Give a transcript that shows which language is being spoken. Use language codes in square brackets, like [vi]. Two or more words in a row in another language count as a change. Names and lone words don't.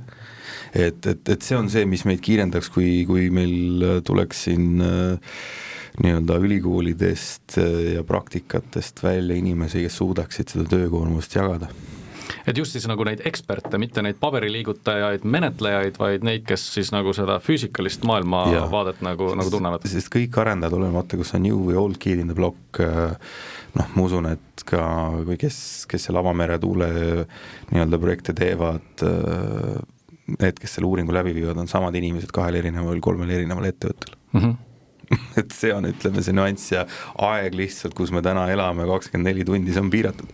[et] Et see on see, mis meid kiirendaks, kui meil tuleks siin nii-öelda ülikoolidest ja praktikatest välja inimesi, kes suudaksid seda töökoormust jagada. Et just siis nagu neid eksperte, mitte neid paberiliigutajaid, menetlejaid, vaid neid, kes siis nagu seda füüsikalist maailmavaadet nagu tunnevad. Sest kõik arendajad, olemata, kus on new või [en] old kid in the block, [et] ma usun, et ka või kes seal avamere tuule nii-öelda projekte teevad, need, kes selle uuringu läbi viivad, on samad inimesed 2 erineval, 3 erineval ettevõttel. Et see on, ütleme, see nüanss ja aeg lihtsalt, kus me täna elame 24 tundi, see on piiratud.